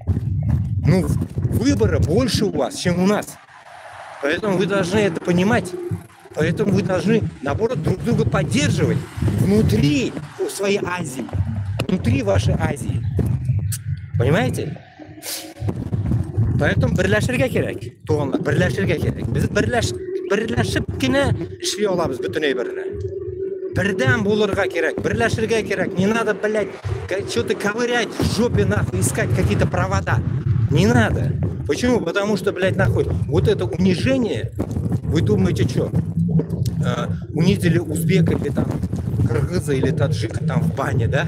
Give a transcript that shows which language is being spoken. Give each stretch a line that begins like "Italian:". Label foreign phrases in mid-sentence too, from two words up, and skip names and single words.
Russian: Ну, выбора больше у вас, чем у нас. Поэтому вы должны это понимать. Поэтому вы должны, наоборот, друг друга поддерживать внутри своей Азии. Внутри вашей Азии. Понимаете?
Tatar: Поэтому бірләшергә кирәк. Туганнар, бірләшергә кирәк. Без бірләшеп кенә эшли алабыз бөтен әйберне. Бердәм булырга кирәк, бірләшергә кирәк.
Russian: Не надо, блядь, что-то ковырять в жопе, нахуй, искать какие-то провода. Не надо. Почему? Потому что, блядь, нахуй, вот это унижение, вы думаете, что? Унизили узбека или там кыргыза или таджика там в бане, да?